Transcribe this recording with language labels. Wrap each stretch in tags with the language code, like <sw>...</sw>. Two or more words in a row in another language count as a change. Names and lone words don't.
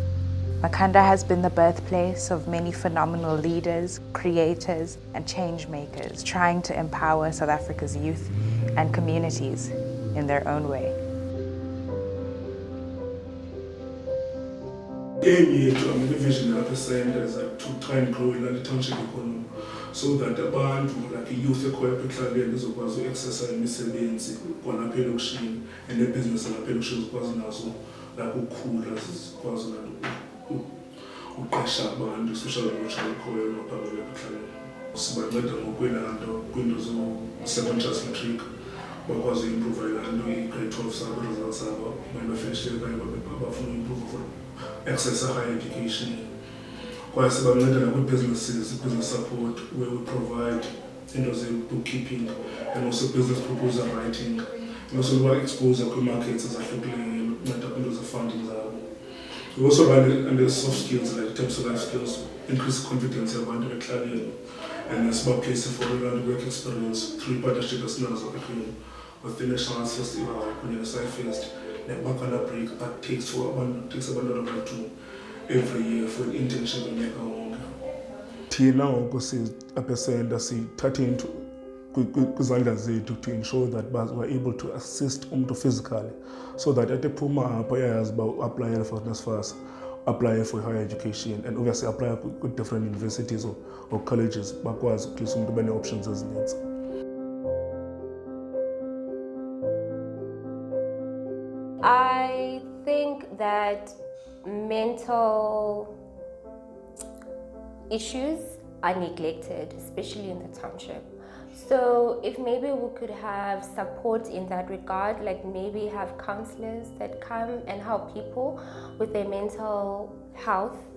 <en>Makhanda has been the birthplace of many phenomenal leaders, creators, and change makers trying to empower South Africa's youth and communities in their own way. The vision of the center is to try and grow in the township economy so that</en> <xh>abantu</xh> <en>like youth</en> <xh>ekhoya ekuhlaleni izokwazi uaccessa imisebenzi kwalapha elokishini and nebhizinesi lapha elokishini zikwazi nazo la ukukhula zikwazi uqasha abantu especially ulutsha ekhoya emaphakathi ekuhlaleni. Sibanceda ngokwelanto kwiinto zo-</xh> <en>second chance matric</en> <xh>bakwazi uimprove ilanto i-grade 12 sabo results zabo bafishile okanye bafuna uimprove</xh> <en>for access to higher education.</en> <xh>Kwaye sibanceda nakwi-businesses,</xh> <en>business support, where we provide bookkeeping and also business proposal writing, and also exposure</en> <xh>kwi-markets ezahlukileyo nokunceda kwiinto ze-funding zabo.</xh> <en>We also run under soft skills like types of life skills, increase confidence</en> <xh>yabantu ekuhlaleni,</xh> <en>and sibaplace for around work experience through partnership esinazo with the National Arts Festival</en> <xh>kunye ne-SciFest</xh> <en>ne-Makhanda break that takes</en> <xh>abantwana bethu</xh> <en>every year for an internship</en> <xh>unyaka wonke. Thina ngoku apha esenta sithathe into kwizandla zethu</xh> <en>to ensure that we're able to assist umntu physically so that at</en> <xh>ephuma apha uyayazi uba uapplyele</xh> <en>for NSFAS, apply for higher education and obviously apply with different universities or colleges bakwazi at least</en> <xh>umntu ube nee-options ezininzi.</xh> <en>I think that mental issues are neglected, especially in the township. So if maybe we could have support in that regard, like maybe have counselors that come and help people with their mental health.</en>